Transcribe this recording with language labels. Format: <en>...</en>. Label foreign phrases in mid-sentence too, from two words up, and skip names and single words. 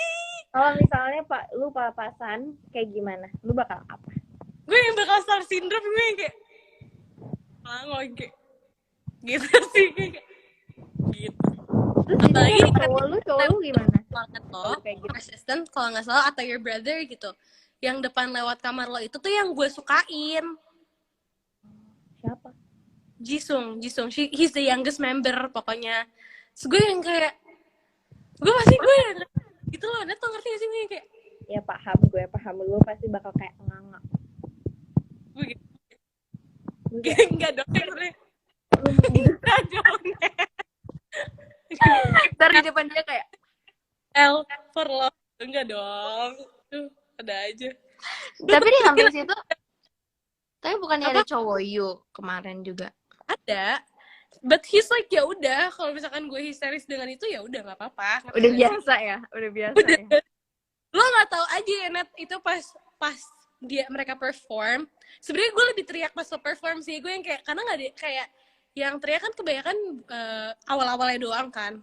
<id>Kalau misalnya lu papasan kayak gimana? Lu bakal apa? Gue yang bakal</id> <en>star syndrome,</en> <id>gue yang kayak kayak gitu sih, kayak gitu. Terus apalagi cowok lu gimana? Banget lo, kayak gitu. Asisten kalau nggak salah atau</id> <en>your brother</en> <id>gitu, yang depan lewat kamar lo itu tuh yang gue sukain. Siapa? Jisung,</id> <en>he's the youngest member pokoknya.</en> <id>Terus gue yang kayak gue yang gitu loh, Net, lo ngerti gak sih gue yang kayak ya paham lu pasti bakal kayak nganga. Gue gitu. Enggak dong, enggak dong. Ntar di depan dia kayak</id> <en>L for love,</en> <id>enggak dong. Ada aja. Tapi di samping situ, tapi bukannya ada cowok you kemarin juga? Ada,</id> <en>but he's like</en> <id>ya udah, kalau misalkan gue histeris dengan itu ya udah nggak apa-apa. Udah biasa ya. Lo nggak tahu aja ya, Net, itu pas mereka perform, sebenarnya gue lebih teriak pas lo perform sih. Gue yang kayak karena nggak ada kayak yang teriak kan kebanyakan awal-awalnya doang kan.</id>